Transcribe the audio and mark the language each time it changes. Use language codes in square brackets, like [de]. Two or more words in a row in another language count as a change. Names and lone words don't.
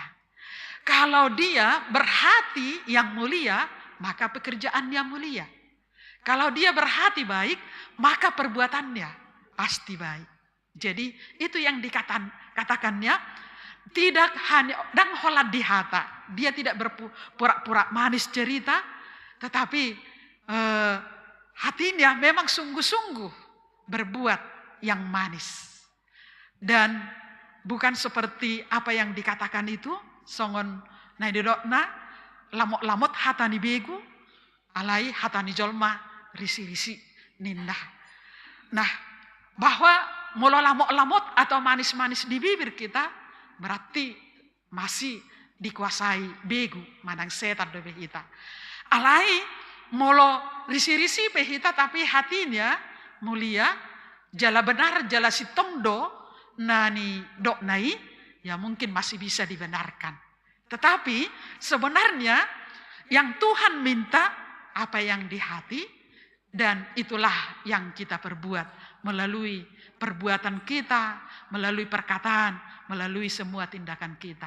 [id] Kalau dia berhati yang mulia, maka pekerjaannya mulia. Kalau dia berhati baik, maka perbuatannya pasti baik. Jadi itu yang dikatakannya, tidak hanya dan [bbc] holat di hata. [id] Dia tidak berpura-pura manis cerita, tetapi hatinya memang sungguh-sungguh berbuat yang manis. Dan bukan seperti apa yang dikatakan itu, [bbc] songon naidodokna, lamot hatani begu, alai hatani jolma, risi-risi nindah. [id] Nah, bahwa mula lamot atau manis-manis di bibir kita, berarti masih dikuasai begu, [bbc] manang setan do behita. Alai molo risi-risi behita [id] tapi hatinya mulia, [bbc] jala benar, jala sitomdo, nani dok nai, [id] ya mungkin masih bisa dibenarkan. Tetapi sebenarnya yang Tuhan minta apa yang di hati, dan itulah yang kita perbuat melalui perbuatan kita, melalui perkataan, melalui semua tindakan kita.